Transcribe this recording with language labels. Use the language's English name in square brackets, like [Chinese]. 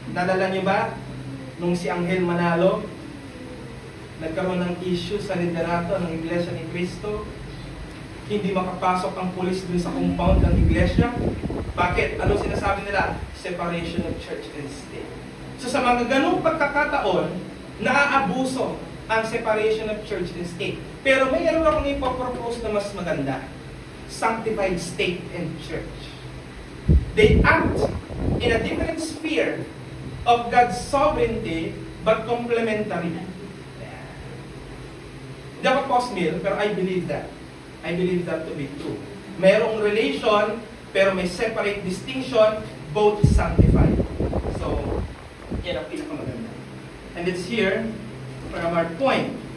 [Filipino] Nalala niyo ba nung si Angel Manalo nagkaroon ng issue sa liderato ng Iglesia ni Cristo? Hindi makapasok ang pulis dun sa compound ng iglesia. Bakit? Ano sinasabi nila? Separation of church and state. So sa mga ganung pagkakataon, naaabuso ang separation of church and state. Pero mayroon akong ipapropose na mas maganda. [English] Sanctified state and church. They act in a different sphere of God's sovereignty but complementary. [Filipino] Hindi ako post-mill, pero [English] I believe that. I believe that to be true. [Filipino] Mayroong relation, pero may separate distinction, both sanctified. So, yan ang pinakamaganda. [English] And it's here from our point.